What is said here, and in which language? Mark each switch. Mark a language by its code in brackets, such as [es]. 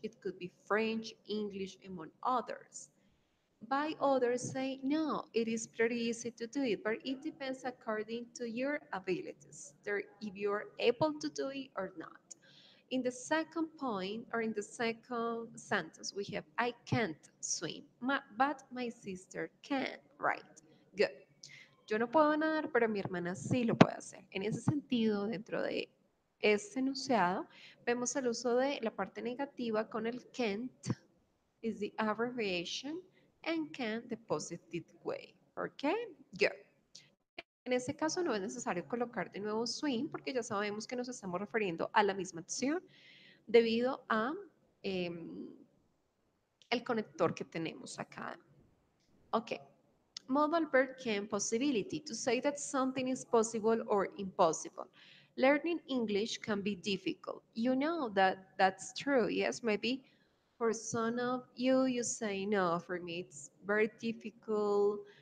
[en] It could be French, English, among others. By others say, no, it is pretty easy to do it, but it depends according to your abilities, if you're able to do it or not. In the second point, or in the second sentence, we have, I can't swim, but my sister can, right? Good. [es] Yo no puedo nadar, pero mi hermana sí lo puede hacer. En ese sentido, dentro de este enunciado, vemos el uso de la parte negativa con el can't, [en] is the abbreviation, and can the positive way. [es] ¿Ok? Good. En ese caso no es necesario colocar de nuevo swim porque ya sabemos que nos estamos refiriendo a la misma acción debido a el conector que tenemos acá. [en] Ok. Modal verb can possibility, to say that something is possible or impossible. Learning English can be difficult. You know that that's true. Yes, maybe for some of you, you say, no, for me it's very difficult.